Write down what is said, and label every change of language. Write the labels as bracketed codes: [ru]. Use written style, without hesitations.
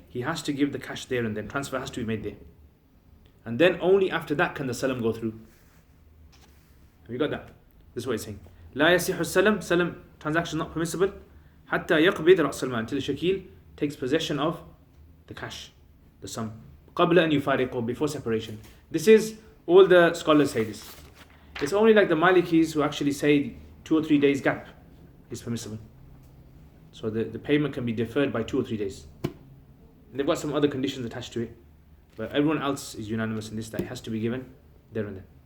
[en] He has to give the cash there and then. Transfer has to be made there. And then only after that can the salam go through. Have you got that? This is what it's saying. [ar] لا يصح السلم, [en] salam transaction not permissible [ar] حتى يقبض رأس المال, [en] until Shakil takes possession of the cash, the sum. [ar] قبل أن يفارقه, [en] before separation. This is, all the scholars say this. It's only like the Malikis who actually say 2 or 3 days gap is permissible. So the payment can be deferred by 2 or 3 days. And they've got some other conditions attached to it. But everyone else is unanimous in this, that it has to be given there and then.